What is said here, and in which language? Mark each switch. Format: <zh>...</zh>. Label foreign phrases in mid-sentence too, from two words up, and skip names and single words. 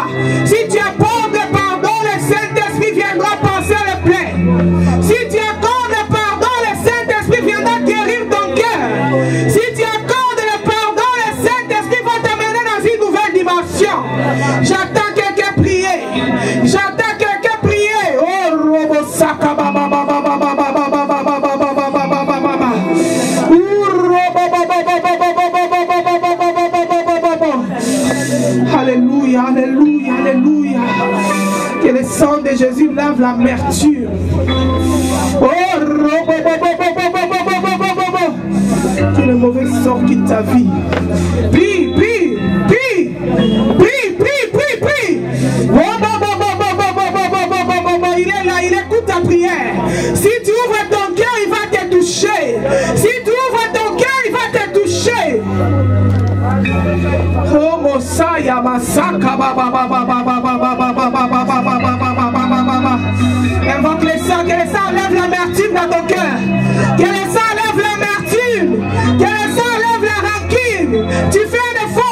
<fr>Si tu accordes le pardon, le Saint-Esprit viendra penser le plaie. Si tu accordes le pardon, le Saint-Esprit viendra guérir ton cœur. Si tu accordes le pardon, le Saint-Esprit va t'amener dans une nouvelle dimension. J'attends quelqu'un prier. J'attends quelqu'un prier. Oh, Robo Saka Baba Baba Baba Baba Baba Baba Baba Baba Baba. Alléluia, alléluia, alléluia. Que le sang de Jésus lave l'amertume. Que le mauvais sort quitte ta vie. Prie, prie, prie, prie, prie, prie, prie. Il est là, il écoute ta prière. Si tu ouvres ton cœur, il va te toucher. Si tu ouvres ton cœur, il va te toucher. Oh Mosaya Masaka Baba Baba Baba Baba Baba Baba. Invoque le sang, que le sang enlève l'amertume dans ton cœur. Que le sang enlève l'amertume. Que le sang enlève la rancune. Tu fais des</fr>